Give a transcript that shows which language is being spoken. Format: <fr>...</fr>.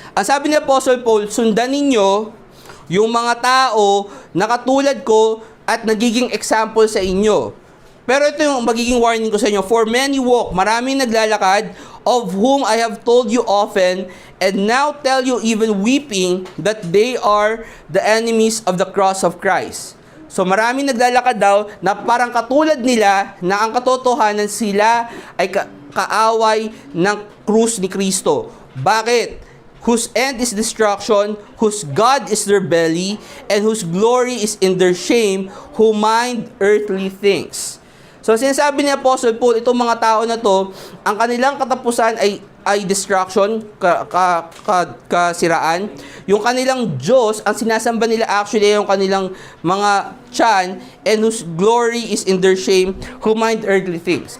<tl>Ang sabi ni Apostle Paul, sundan ninyo yung mga tao na katulad ko at nagiging example sa inyo. Pero ito yung magiging warning ko sa inyo.</tl> <en>For many walk,</en> <tl>maraming naglalakad,</tl> <en>of whom I have told you often, and now tell you even weeping, that they are the enemies of the cross of Christ.</en> <tl>So maraming naglalakad daw na parang katulad nila na ang katotohanan sila ay kaaway ng krus ni Kristo. Bakit?</tl> <en>Whose end is destruction, whose God is their belly, and whose glory is in their shame, who mind earthly things.</en> <tl>So, sinasabi ni Apostle Paul, itong mga tao na to, ang kanilang katapusan ay destruction, kasiraan. Yung kanilang Diyos, ang sinasamba nila actually yung kanilang mga tiyan,</tl> <en>and whose glory is in their shame, who mind earthly things.</en>